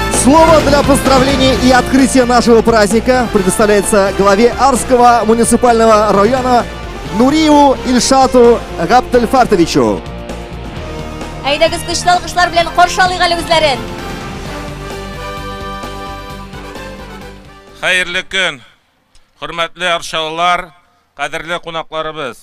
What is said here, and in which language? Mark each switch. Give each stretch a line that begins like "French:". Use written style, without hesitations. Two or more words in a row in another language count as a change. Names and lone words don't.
Russian: Слово для поздравления и открытия нашего праздника предоставляется главе Арского муниципального района Нуриеву Ильшату Габдельфартовичу.
Tatar: Әйдәгез көчле алкышлар белән каршы алыйк әле үзләрен. Хәерле көн, хөрмәтле арчалылар, кадерле кунакларыбыз.